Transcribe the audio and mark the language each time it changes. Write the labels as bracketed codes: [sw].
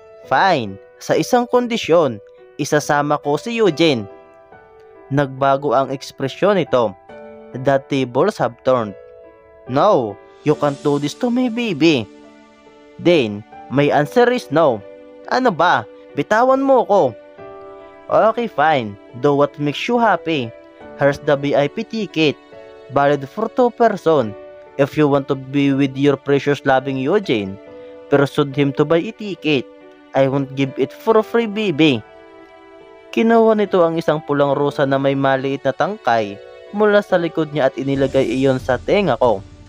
[tl] Fine, sa isang kondisyon, isasama ko si Eugene. Nagbago ang ekspresyon nito. [en] The tables have turned. No, you can't do this to me, baby. Then, my answer is no. [tl] Ano ba? Bitawan mo ko. [en] Okay, fine. Do what makes you happy. Here's the VIP ticket. Valid for 2 person. If you want to be with your precious loving Eugene, persuade him to buy a ticket. I won't give it for free, baby. [tl] Kinuha nito ang isang pulang rosa na may maliit na tangkay mula sa likod niya at inilagay iyon sa tenga ko.